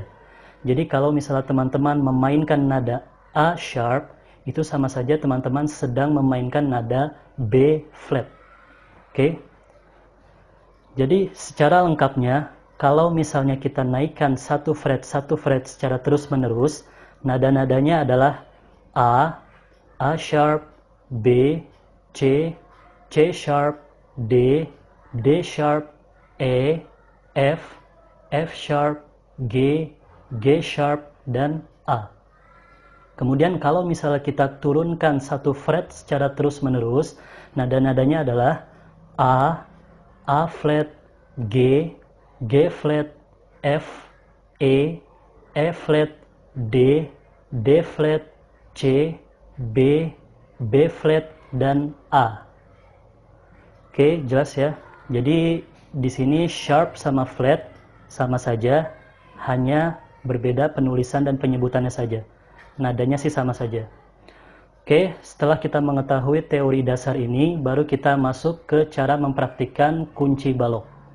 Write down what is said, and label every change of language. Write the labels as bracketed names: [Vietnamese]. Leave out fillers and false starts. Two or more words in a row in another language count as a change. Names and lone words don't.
[Indonesian] Jadi kalau misalnya teman-teman memainkan nada [English] A sharp, [Indonesian] itu sama saja teman-teman sedang memainkan nada [English] B flat. [Indonesian] Oke. Jadi secara lengkapnya, kalau misalnya kita naikkan satu fret secara terus-menerus, nada-nadanya adalah [English] A sharp, B, C, C sharp, D, D sharp, E, F, F sharp, G, G sharp, [Indonesian] dan A. Kemudian kalau misalnya kita turunkan satu fret secara terus-menerus, nada-nadanya adalah [English] A flat, G, G flat, F, E flat, D, D flat, C, B, B flat, [Indonesian] dan A. Oke, jelas ya. Jadi di sini sharp sama flat sama saja, hanya berbeda penulisan dan penyebutannya saja. Nadanya sih sama saja. Oke, setelah kita mengetahui teori dasar ini, baru kita masuk ke cara mempraktikkan kunci balok.